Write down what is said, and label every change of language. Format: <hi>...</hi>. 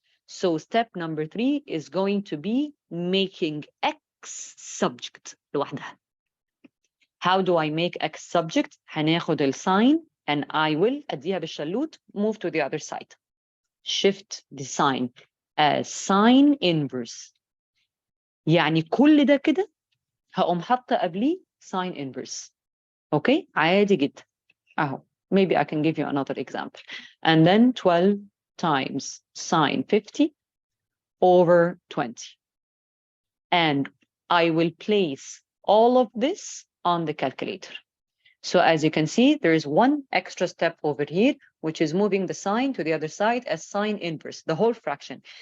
<en>So step number 3 is going to be making x subject</en> <ar>لوحدها.</ar> <en>How do I make x subject?</en> <ar>هناخد الساين</ar> <en>and I will</en> <ar>أديها بالشلوت</ar> <en>move to the other side. Shift the sign as sine inverse.</en> <ar>يعني كل ده كده هقوم حاطة قبليه</ar> <en>sine inverse. Okay,</en> <ar>عادي جدا. أهو.</ar> <en>Maybe I can give you another example. And then 12 times sine 50 over 20. And I will place all of this on the calculator. So as you can see, there is one extra step over here, which is moving the sign to the other side as sine inverse, the whole fraction.</en>